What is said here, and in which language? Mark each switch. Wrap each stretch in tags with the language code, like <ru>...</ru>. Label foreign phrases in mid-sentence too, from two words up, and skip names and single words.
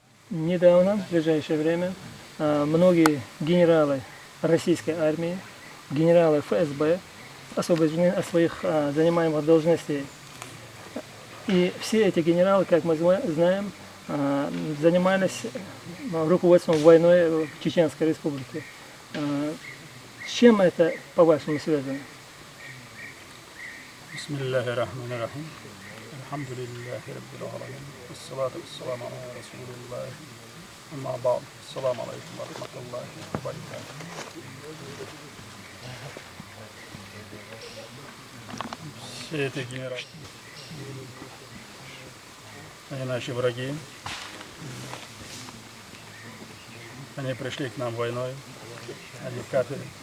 <ru>недавно, в ближайшее время, многие генералы российской армии, генералы ФСБ освобождены от своих занимаемых должностей. И все эти генералы, как мы знаем, занимались руководством войной в Чеченской Республике. С чем это, по-вашему, связано?</ru> <ar>بسم الله الرحمن الرحيم. الحمد لله رب العالمين. والصلاة والسلام على رسول الله. أما بعد. السلام عليكم ورحمة الله وبركاته.</ar> <ru>Все эти генералы, они наши враги. Они пришли к нам войной. Они кафиры.</ru>